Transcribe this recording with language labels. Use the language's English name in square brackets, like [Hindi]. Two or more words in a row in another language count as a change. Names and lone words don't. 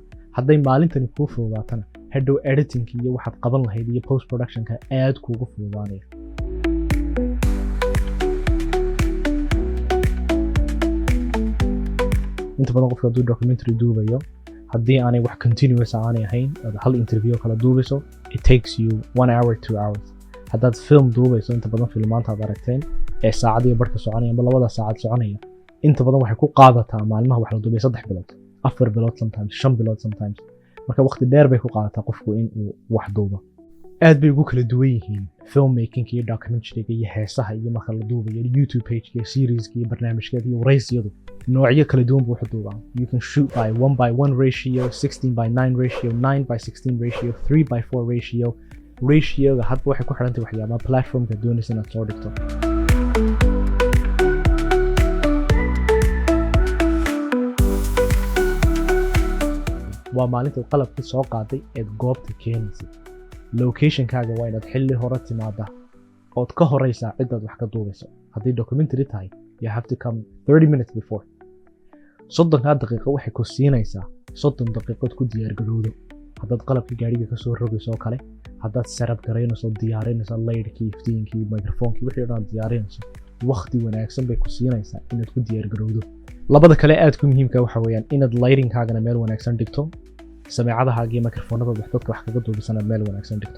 [Somali] hadday maalintani kuu fududaatana hadhow editingka iyo waxaad qaban lahayd iyo post productionka aad kuugu fududaanaya. inta badan qofka hadduu documentary duubayo haddii aanay wax continuous aanay ahayn hal interview kala duubayso [English] it takes you 1 hour 2 hours. [Somali] haddaad film duubayso inta badan filmaanta aad aragteen ee saacadiyo barhka soconaya ama 2 saacad soconaya inta badan waxay ku qaadataa maalmaha wax la duubay 3 bilood 4 bilood sometimes 5 bilood sometimes. marka waqti dheer bay ku qaadataa qofku in uu wax duubo. aad bay ugu kala duwan yihiin filmmaking iyo documentaryga iyo heesaha iyo marka la duubayo YouTube page-ka serieska iyo barnaamijyada iyo waraysyadu noocyo kala duwan buu wax duubaa. [English] You can shoot by 1:1 ratio, 16:9 ratio, 9:16 ratio, 3:4 ratio. [Somali] Ratioga hadba waxay ku xidhantahay waxyaabaha platformka doonaysa inaad soo dhigto. waa maalinta qalabkii soo qaaday eed goobta keenaysay. locationkaaga waa inaad xilli hore timaada ood ka horeysaa cidaad wax ka duubayso. haddii documentary tahay [English] you have to come 30 minutes before. [Somali] 30 daqiiqo waxay ku siinaysaa 30 daqiiqood ku diyaargarowdo. haddaad qalabka gaariga ka soo rogayso kale, haddaad setup garaynayso, diyaarinayso lightkii, iftiinkii, microphone-kii wixii dhan diyaarinayso, waqti wanaagsan bay ku siinaysaa inaad ku diyaargarowdo. labada kale aad ku muhiimka waxa weeyaan inaad lightingkaagana meel wanaagsa dhigto, sameecadahaaga iyo microphone-nada dadka wax kaga duubisana meel wanaagsan dhigto.